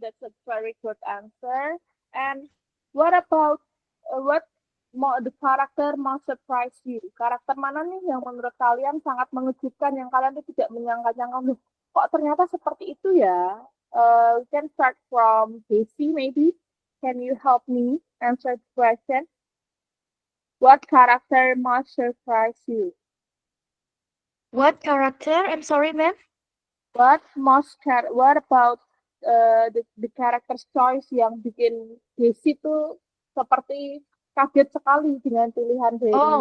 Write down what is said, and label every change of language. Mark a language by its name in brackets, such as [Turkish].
[English] That's a very good answer. And what about what the character most surprise you? [Indonesian] Karakter mana nih yang menurut kalian sangat mengejutkan, yang kalian tuh tidak menyangka-nyangka, loh, kok ternyata seperti itu ya? [English] We can start from Casey, maybe. Can you help me answer the question? What character most surprise you? What character? I'm sorry, ma'am. What about the character choice [Indonesian] yang bikin Casey tuh seperti kaget sekali dengan pilihan dari